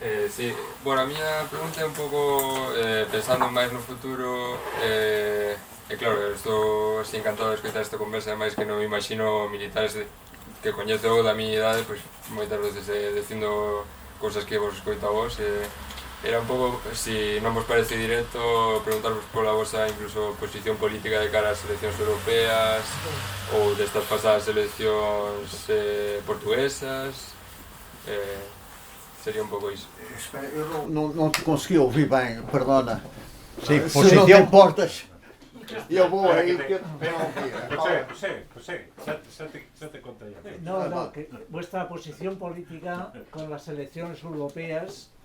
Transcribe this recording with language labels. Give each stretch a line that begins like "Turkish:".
Galician: Sí, bueno, a miña pregunta é un pouco pensando máis no futuro claro, estou así encantado de escoitar esta conversa, máis que non me imagino militares que coñezo da miña idade, pois moitas veces dicindo cousas que vos escoito a vos era un pouco, si non vos parece directo, preguntarvos pola vosa incluso posición política de cara ás eleccións europeas ou destas pasadas eleccións portuguesas. Seria un pouco iso.
Portuguese: Espera, eu não te consegui ouvir bem, perdona.
Galician: Sí,
Portuguese: Se não te
Galician: posición,
Portuguese: importas, eu vou aí que não ouvir.
Galician: José, xa te contaría.
Spanish: No, que vuestra posición política con las elecciones europeas